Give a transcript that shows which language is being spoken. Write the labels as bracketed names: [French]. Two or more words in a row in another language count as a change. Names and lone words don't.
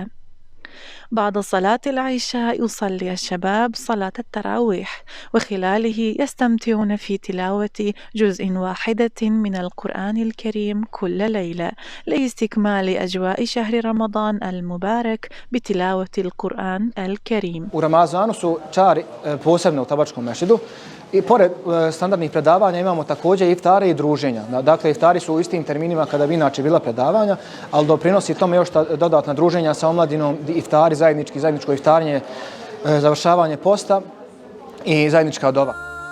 [Arabic] بعد صلاة العشاء يصلي الشباب صلاة التراويح، وخلاله يستمتعون في تلاوة جزء واحدة من القرآن الكريم كل ليلة لاستكمال أجواء شهر رمضان المبارك بتلاوة القرآن الكريم. [Bosnian] U Ramazanu su čari posebno u Tabačkom mešidu i pored standardnih predavanja imamo također iftare i druženja. Dakle, iftari su u istim terminima kada bi inače bila predavanja, ali doprinosi tome još dodatna druženja sa omladinom, iftari zajedničko iftarenje, završavanje posta i zajednička dova.